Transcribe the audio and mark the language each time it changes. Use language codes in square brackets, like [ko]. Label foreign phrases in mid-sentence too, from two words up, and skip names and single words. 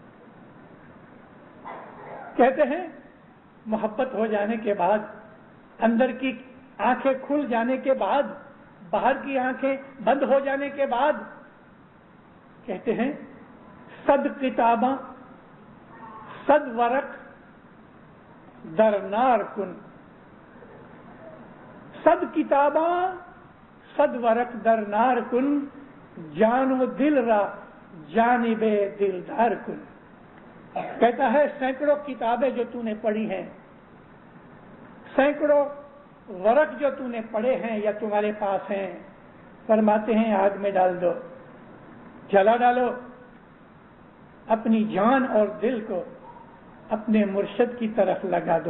[ur] کہتے ہیں محبت ہو جانے کے بعد، اندر کی آنکھیں کھل جانے کے بعد، باہر کی آنکھیں بند ہو جانے کے بعد، کہتے ہیں [fa] 100 کتاباں 100 ورق در نار کن. 100 کتاباں 100 ورق در نار کن، جان و دل را جانب دلدار کن. [ur] کہتا ہے سینکڑوں کتابیں جو تو نے پڑھی ہیں، سینکڑوں ورق جو تو نے پڑھے ہیں یا تمہارے پاس ہیں، فرماتے ہیں آگ میں ڈال دو، جلا ڈالو. اپنی جان اور دل کو اپنے مرشد کی طرف لگا دو.